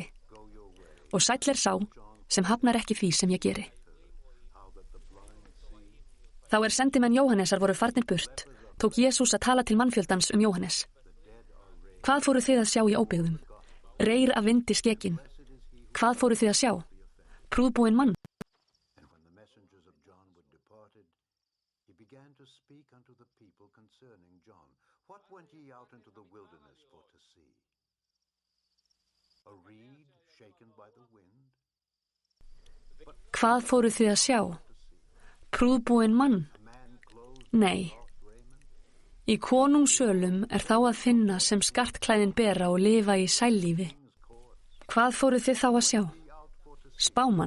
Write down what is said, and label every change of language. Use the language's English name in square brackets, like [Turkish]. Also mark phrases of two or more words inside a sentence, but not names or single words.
[Icelandic] Og sæll sá sem hafnar ekki því sem ég geri. Þá sendimenn Jóhannesar voru farnir burt, tók Jesús að tala til mannfjöldans Jóhannes. Hvað fóru þið að sjá í óbyggðum? Reyr af vindi skekin. Hvað fóru þið að sjá? Prúðbúinn mann. [English] What went ye out into the wilderness for to see? A reed shaken by the wind? [Icelandic] Hvað fóru þið að sjá? Prúðbúinn mann? Nei. Í konungssölum þá að finna sem skartklæðin bera og lifa í sællífi. Hvað fóru þið þá að sjá? Spámann?